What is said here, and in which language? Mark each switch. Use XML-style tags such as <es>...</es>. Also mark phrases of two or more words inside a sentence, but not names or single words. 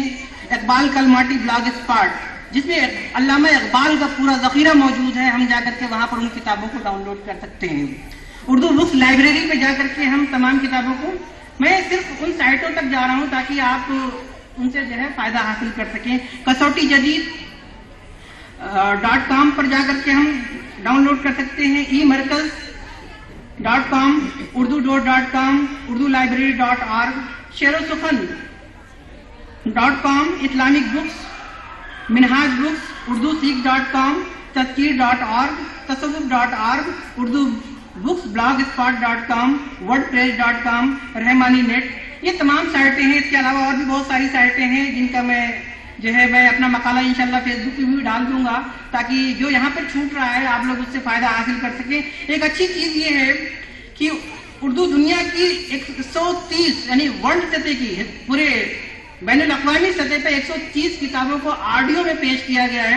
<ur>اقبال کلماٹی بلاگ اسپاٹ جس میں علامہ اقبال کا پورا ذخیرہ موجود ہے، ہم جا کر کے وہاں پر ان کتابوں کو ڈاؤن لوڈ کر سکتے ہیں. اردو بکس لائبریری پہ جا کر کے ہم تمام کتابوں کو، میں صرف ان سائٹوں تک جا رہا ہوں تاکہ آپ ان سے جو ہے فائدہ حاصل کر سکیں. کسوٹی جدید.com پر جا کر کے ہم ڈاؤن لوڈ کر سکتے ہیں. eMarkaz.com urdu.com urdulibray.org sherosukan.com اسلامک بکس منہاج بکس urduseek.com tazkir.org, tasawwuf.org, Urdu books, blogspot.com, wordpress.com, رحمانی نیٹ، یہ تمام سائٹیں ہیں. اس کے علاوہ اور بھی بہت ساری سائٹیں ہیں جن کا میں اپنا مقالہ انشاءاللہ فیس بک پہ بھی ڈال دوں گا، تاکہ جو یہاں پر چھوٹ رہا ہے آپ لوگ اس سے فائدہ حاصل کر سکیں. ایک اچھی چیز یہ ہے کہ اردو دنیا کی 130 یعنی ورلڈ سطح کی، پورے بین الاقوامی سطح پہ 130 کتابوں کو آڈیو میں پیش کیا گیا ہے.</ur>